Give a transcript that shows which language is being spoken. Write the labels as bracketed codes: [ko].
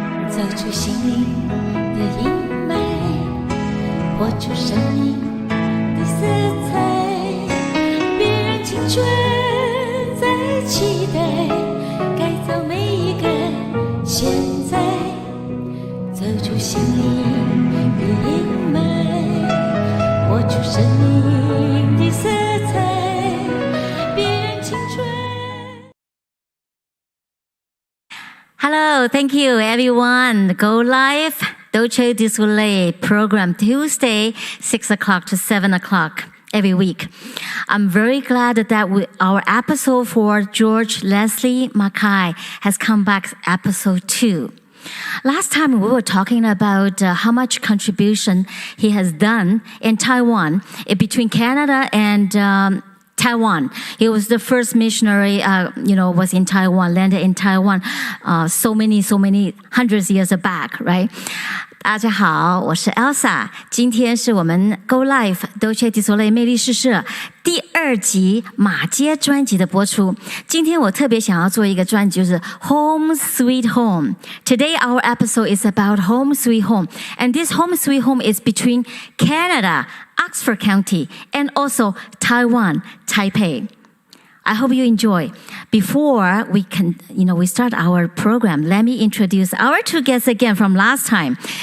[zh] 走出心灵的阴霾，活出生命的色彩，别让青春再期待，改造每一个现在。走出心灵的阴霾，活出生命的色彩，别让青春。 [en] Hello, thank you everyone. Go Live, Dolce di Soleil program Tuesday, 6 o'clock to 7 o'clock every week. I'm very glad that our episode for George Leslie Mackay has come back, episode 2. Last time we were talking about how much contribution he has done in Taiwan, between Canada and Taiwan. He was the first missionary, was in Taiwan, landed in Taiwan, so many hundreds of years back, right? [zh] 大家好，我是 Elsa， 今天是我们 Go Live Dolce di Soleil 魅力试射第2集马街专辑的播出。今天我特别想要做一个专辑，就是 Home Sweet Home. [en] Today our episode is about Home Sweet Home. And this Home Sweet Home is between Canada, Oxford County, and also Taiwan, Taipei. I hope you enjoy. Before we start our program, let me introduce our 2 guests again from last time.